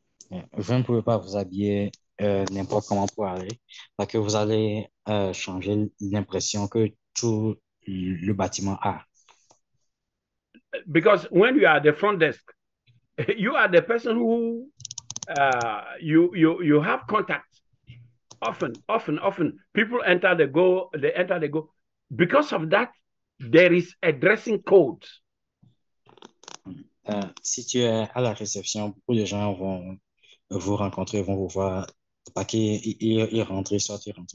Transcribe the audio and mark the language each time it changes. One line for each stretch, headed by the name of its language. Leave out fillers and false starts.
French: Vous ne pouvez pas vous habiller n'importe comment pour aller, parce que vous allez changer l'impression que tout le bâtiment a.
English: Because when you are at the front desk, you are the person who you have contact. Often, people enter, they go. Because of that, there is a dressing code.
French: Si tu es à la réception, beaucoup de gens vont vous rencontrer, vont vous voir, parce qu'ils rentrent, ils sortent.